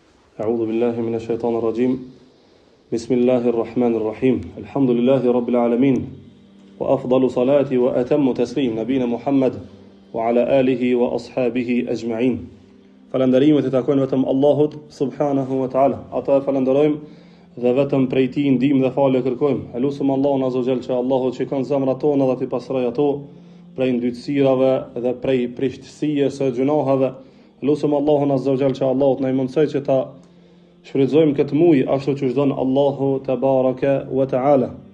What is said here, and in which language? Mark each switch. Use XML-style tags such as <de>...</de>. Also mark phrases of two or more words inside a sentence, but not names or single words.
<ar>أعوذ بالله من الشيطان الرجيم بسم الله الرحمن الرحيم الحمد لله رب العالمين وأفضل صلاة وأتم تسليم نبينا محمد وعلى آله وأصحابه أجمعين</ar> <sq>Falënderimet I takojnë vetëm Allahut</sq> <ar>سبحانه وتعالى.</ar> <sq>Ata e falenderojmë dhe vetëm prej Tij ndihmë dhe falje kërkojmë. Elusum Allahun</sq> <ar>عز وجل</ar> <sq>që Allahu shikon zemrat tona dhe t'i pastroj ato prej ndytësirave dhe prej prishtësisë së gjunohave. Elusum Allahun</sq> <ar>عز وجل</ar> <sq>që Allahu të na mundsoj që ta shfrytëzojmë këtë muaj ashtu siç don Allahu</sq> <ar>تبارك وتعالى.</ar>